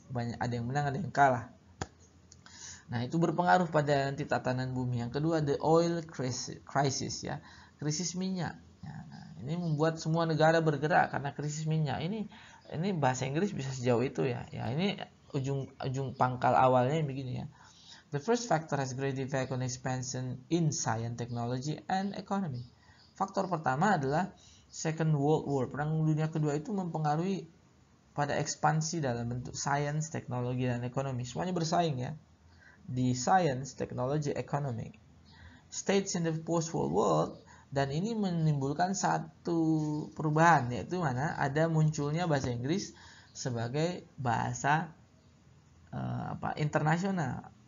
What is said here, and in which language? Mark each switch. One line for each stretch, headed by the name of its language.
Indonesian: Ada yang menang, ada yang kalah. Nah, itu berpengaruh pada nanti tatanan bumi. Yang kedua,
English: the oil crisis
Indonesian: ya, krisis minyak. Nah, ini membuat semua negara bergerak karena krisis minyak. Ini bahasa Inggris bisa sejauh itu ya. Ya, ini ujung pangkal awalnya begini ya.
English: The first factor has great effect on expansion in science, technology, and economy.
Indonesian: Faktor pertama adalah Second World War, perang dunia kedua, itu mempengaruhi pada ekspansi dalam bentuk science, teknologi, dan ekonomi. Semuanya bersaing ya di science, technology, economy.
English: States in the post-World World,
Indonesian: dan ini menimbulkan satu perubahan, yaitu mana ada munculnya bahasa Inggris sebagai bahasa internasional.